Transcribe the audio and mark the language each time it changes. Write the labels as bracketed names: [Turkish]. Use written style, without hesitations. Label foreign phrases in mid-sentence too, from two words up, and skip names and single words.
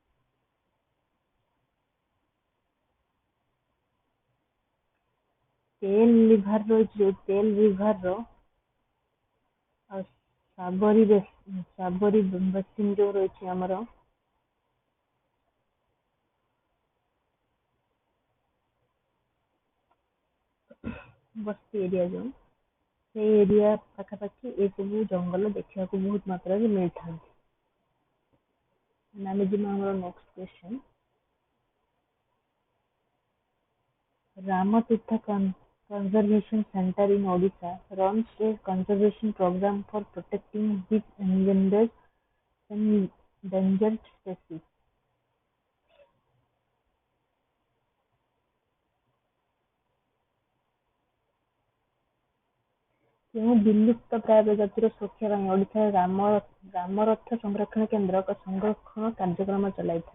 [Odia] ତେଲ ରିଭର ରହିଛି, ଯୋଉ ତେଲ ରିଭର ଆଉ ସାବରୀ ବେସିନ ଯୋଉ ରହିଛି ଆମର, ବସ୍ତି ଏରିଆ ଯୋଉ, ସେଇ ଏରିଆ ପାଖାପାଖି ଏସବୁ ଜଙ୍ଗଲ ଦେଖିବାକୁ ବହୁତ ମାତ୍ରାରେ ମିଳିଥାନ୍ତି। ଆମେ ଯିବା ଆମର [English] next question. Ramatirtha Conservation Center in Odisha runs a conservation program for protecting which endangered and endangered species? [Odia] କେଉଁ ବିଲୁପ୍ତ ପ୍ରାୟ ପ୍ରଜାତିର ସୁରକ୍ଷା ପାଇଁ ଓଡ଼ିଶାରେ ରାମରଥ ସଂରକ୍ଷଣ କେନ୍ଦ୍ର ଏକ ସଂରକ୍ଷଣ କାର୍ଯ୍ୟକ୍ରମ ଚଲାଇଥାଏ?